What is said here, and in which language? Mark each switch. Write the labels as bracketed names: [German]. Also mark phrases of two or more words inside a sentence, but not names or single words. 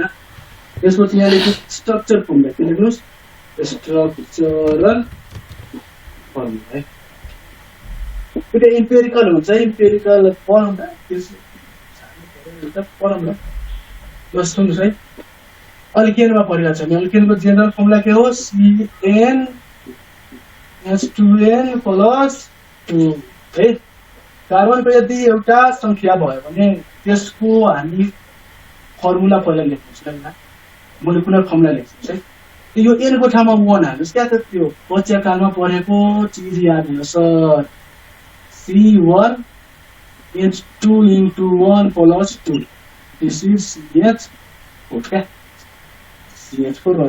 [Nepali] त्यसपछि यहाँ लेख्नुहोस् [English] structure formula, [Nepali] के लेख्नुहोस् [English] structural formula [Nepali] है। त्यो इम्पेरिकल हुन्छ, [English] empirical formula formula [Nepali] बस सुन्नुहोस् है। अल्केनमा परिरहेको छ भने अल्केनको [English] general formula [Nepali] के हो CnH2n + 2 है। कार्बनको यदि एउटा संख्या भयो भने त्यसको हामी फर्मुला पहिला लेख्नुहोस् है, [English] molecular formula [Nepali] लेख्नुहोस् है। यो n को ठाउँमा 1 हाल्नुहोस् क्या, त त्यो बच्चा कालमा पढेको चिज याद हुन सर, C1H2 × 1 + 2 [English] this is [Nepali] CH4 क्या, CH4 भयो।